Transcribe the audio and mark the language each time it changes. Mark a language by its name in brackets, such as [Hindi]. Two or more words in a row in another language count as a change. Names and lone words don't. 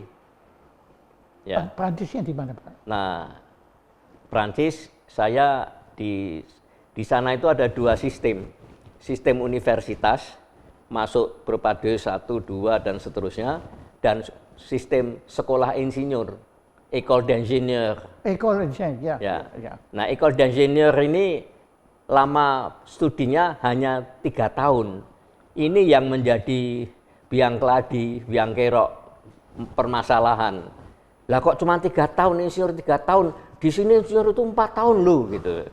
[Indonesian] Ya. Perancisnya di mana, Pak? Nah, Perancis saya di sana itu ada dua sistem. Sistem universitas, masuk Propade 1, 2, dan seterusnya, dan sistem sekolah insinyur, [French] École d'ingénieur. [Indonesian] École ya. Ya. Nah, [French] École d'ingénieur [Indonesian] ini lama studinya hanya 3 tahun. Ini yang menjadi biang keladi, biang kerok permasalahan. Lah kok cuma 3 tahun, insinyur 3 tahun, di sini insinyur itu 4 tahun loh gitu.